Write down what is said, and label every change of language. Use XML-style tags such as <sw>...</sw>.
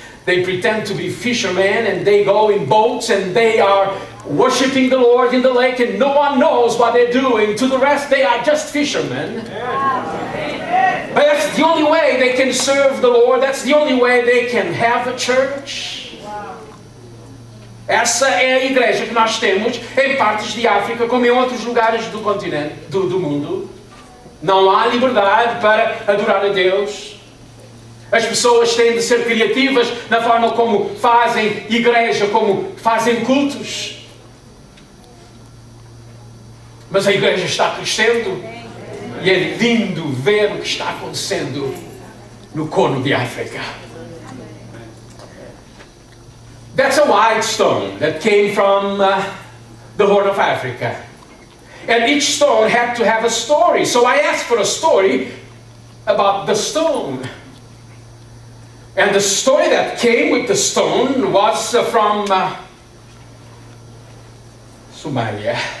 <en>They pretend to be fishermen and they go in boats and they are worshiping the Lord in the lake and no one knows what they're doing. To the rest, they are just fishermen. But that's the only way they can serve the Lord. That's the only way they can have a church.</en> <pt>Essa é a igreja que nós temos em partes de África, como em outros lugares do continente, do mundo. Não há liberdade para adorar a Deus. As pessoas têm de ser criativas na forma como fazem igreja, como fazem cultos. Mas a igreja está crescendo e é lindo ver o que está acontecendo no Corno de África.</pt> <en>That's a white stone that came from the Horn of Africa. And each stone had to have a story. So I asked for a story about the stone. And the story that came with the stone was from Somalia.</en>